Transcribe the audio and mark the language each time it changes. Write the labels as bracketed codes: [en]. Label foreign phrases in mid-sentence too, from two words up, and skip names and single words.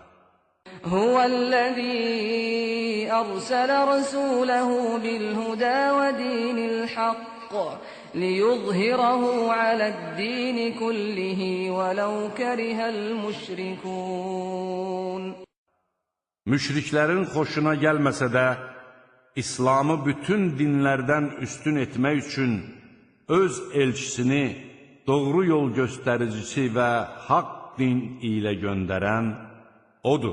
[ar] هُوَ الَّذِي أَرْسَلَ رَسُولَهُ بِالْهُدَىٰ وَدِينِ الْحَقِّ لِيُظْهِرَهُ عَلَى الدِّينِ كُلِّهِ وَلَوْ كَرِهَ الْمُشْرِكُونَ. [az] Müşriklərin xoşuna gəlməsə də, İslamı bütün dinlərdən üstün etmək üçün öz elçisini doğru yol göstəricisi və haqq din ilə göndərən O'dur.